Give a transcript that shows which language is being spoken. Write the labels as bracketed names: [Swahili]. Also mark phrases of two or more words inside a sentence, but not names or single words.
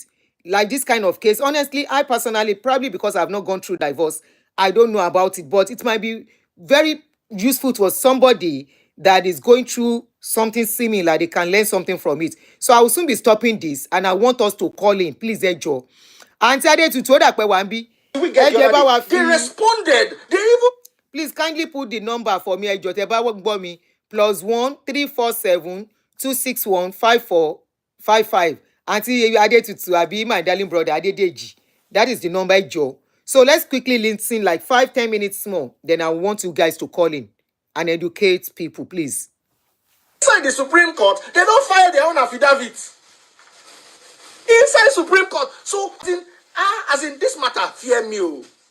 [English] Like this kind of case, honestly, I personally, probably because I've not gone through divorce, I don't know about it, but it might be very useful to somebody that is going through something similar. They can learn something from it. So I will soon be stopping this, and I want us to call in, please, Ejo. Auntie Adetutu Odakpe Wambi. They responded. They even. Please kindly put the number for me, Ejo. [Yoruba] Teba gbọ́ mi +1 347 261 5455. [English] Auntie Adetutu Abi, my darling brother Adedeji. That is the number, Ejo. So let's quickly listen like 5-10 minutes more. Then I want you guys to call in and educate people, please. Inside the Supreme Court, they don't file their own affidavit. Inside Supreme Court. So, as in this matter, fear me.